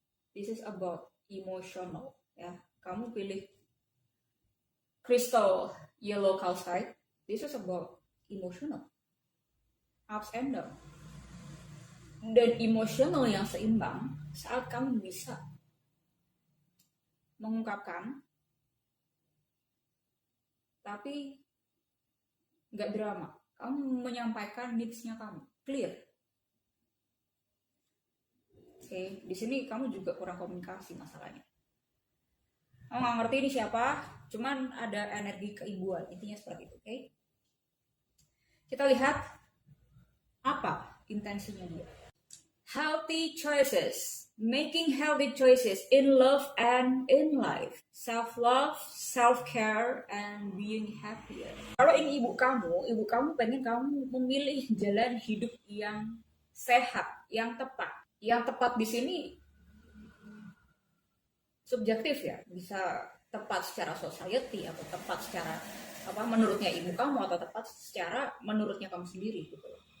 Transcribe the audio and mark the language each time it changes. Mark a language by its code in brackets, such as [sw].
[en] This is about emotional ya. [id] Kamu pilih [en] Crystal Yellow Calcite. This is about emotional, ups and down. [id] Dan emotional yang seimbang saat kamu bisa mengungkapkan tapi nggak drama. Kamu menyampaikan needs-nya kamu clear. Oke, di sini kamu juga kurang komunikasi masalahnya. Kamu nggak ngerti ini siapa, cuman ada energi keibuan, intinya seperti itu. Oke, kita lihat apa intensinya dia. [en] Healthy choices, making healthy choices in love and in life, self-love, self-care, and being happier. [id] Kalau ini ibu kamu pengen kamu memilih jalan hidup yang sehat, yang tepat. Yang tepat di sini subjektif ya, bisa tepat secara society atau tepat secara apa menurutnya ibu kamu, atau tepat secara menurutnya kamu sendiri gitu.